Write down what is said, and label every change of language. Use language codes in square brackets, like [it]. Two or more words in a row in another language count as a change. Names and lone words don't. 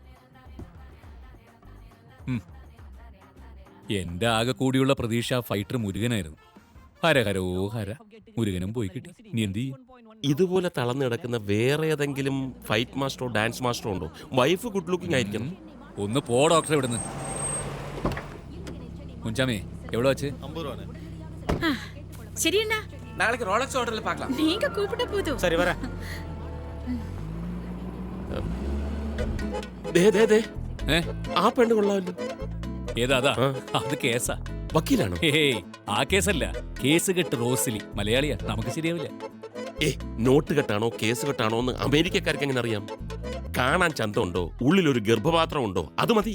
[ml] എന്റെ ആകെ കൂടിയുള്ള പ്രതീക്ഷ ഫൈറ്റർ മുരുകനായിരുന്നു. ഹര ഹരോ ഹര, മുരുകനും പോയി കിട്ടി. ഇനി എന്ത് ചെയ്യും? ഇതുപോലെ തളർന്നു കിടക്കുന്ന വേറെ ഏതെങ്കിലും ഫൈറ്റ് മാസ്റ്ററോ ഡാൻസ് മാസ്റ്ററോ ഉണ്ടോ? [en] wife good looking [ml] ആയിരിക്കണം. ഒന്ന് പോ ഡോക്ടറെ ഇവിടുന്ന്. മുഞ്ചാമേ എവിടെ വെച്ച്? [ta] 50 ரூபாண்ணே. சரி அண்ணா, நாளைக்கு ரோலக்ஸ் ஹோட்டல்ல பார்க்கலாம். நீங்க கூப்பிட்ட போதும். சரி வரேன். [ml] ദേ ദേ ദേ, ഏ ആ പെണ്ണ് കൊള്ളാമല്ലോ. ഏതാ അതാ? ആ. അത് കേസാ. വക്കീലാണോ? ഹേയ് ആ കേസല്ല, കേസ് കെട്ട് റോസിലി. മലയാളിയാ, നമുക്ക് ശരിയാവില്ല. നോട്ട് കെട്ടാണോ കേസ് കെട്ടാണോ എന്ന് അമേരിക്കക്കാർക്ക് എങ്ങനെ അറിയാം? കാണാൻ ചന്തമുണ്ടോ, ഉള്ളിലൊരു ഗർഭപാത്രം ഉണ്ടോ, അത് മതി.